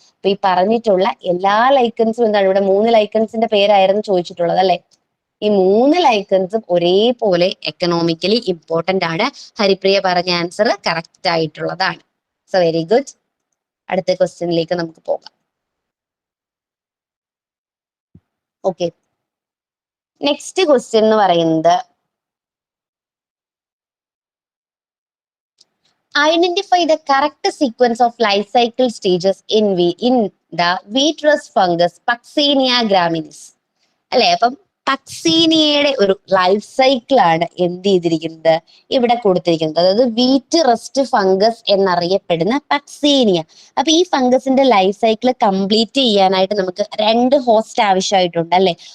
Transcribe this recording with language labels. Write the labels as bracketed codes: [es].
[ml] അപ്പൊ ഈ പറഞ്ഞിട്ടുള്ള എല്ലാ ലൈക്കൻസും എന്താണ്, ഇവിടെ 3 ലൈക്കൻസിന്റെ പേരായിരുന്നു ചോദിച്ചിട്ടുള്ളത് അല്ലെ. ഈ 3 ലൈക്കൻസും ഒരേപോലെ എക്കണോമിക്കലി ഇമ്പോർട്ടന്റ് ആണ്. ഹരിപ്രിയ പറഞ്ഞ ആൻസർ കറക്റ്റ് ആയിട്ടുള്ളതാണ്. So very good. അടുത്ത ക്വസ്റ്റ്യനിലേക്ക് നമുക്ക് പോകാം. [en] okay, next question [ml] എന്ന് പറയുന്നത്, [en] identify the correct sequence of life cycle stages in the wheat rust fungus Puccinia graminis. [ml] അല്ലെ, അപ്പം പക്സീനിയയുടെ ഒരു ലൈഫ് സൈക്കിൾ ആണ് എന്ത് ചെയ്തിരിക്കുന്നത്, ഇവിടെ കൊടുത്തിരിക്കുന്നത്. അതായത് വീറ്റ് റസ്റ്റ് ഫംഗസ് എന്നറിയപ്പെടുന്ന പക്സീനിയ. അപ്പൊ ഈ ഫംഗസിന്റെ ലൈഫ് സൈക്കിൾ കംപ്ലീറ്റ് ചെയ്യാനായിട്ട് നമുക്ക് 2 ഹോസ്റ്റ് ആവശ്യമായിട്ടുണ്ട് അല്ലെ.